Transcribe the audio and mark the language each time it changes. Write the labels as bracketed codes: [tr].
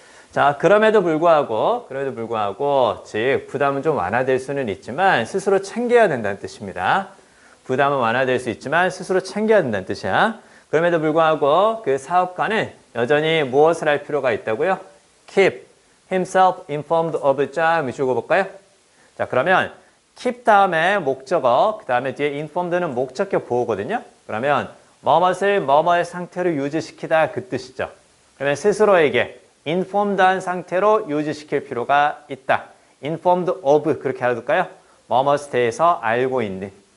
[ko] 자, 그럼에도 불구하고, 즉, 부담은 좀 완화될 수는 있지만, 스스로 챙겨야 된다는 뜻입니다. 부담은 완화될 수 있지만, 스스로 챙겨야 된다는 뜻이야. 그럼에도 불구하고, 그 사업가는 여전히 무엇을 할 필요가 있다고요? [en] Keep himself informed of the job. [ko] 이쪽으로 볼까요? 자, 그러면, keep 다음에 목적어, 그 다음에 뒤에 informed는 목적격 보호거든요. 그러면 뭐뭇을 뭐뭐의 상태로 유지시키다 그 뜻이죠. 그러면 스스로에게 informed한 상태로 유지시킬 필요가 있다. informed of 그렇게 알아둘까요? 뭐뭇에 대해서 알고 있는.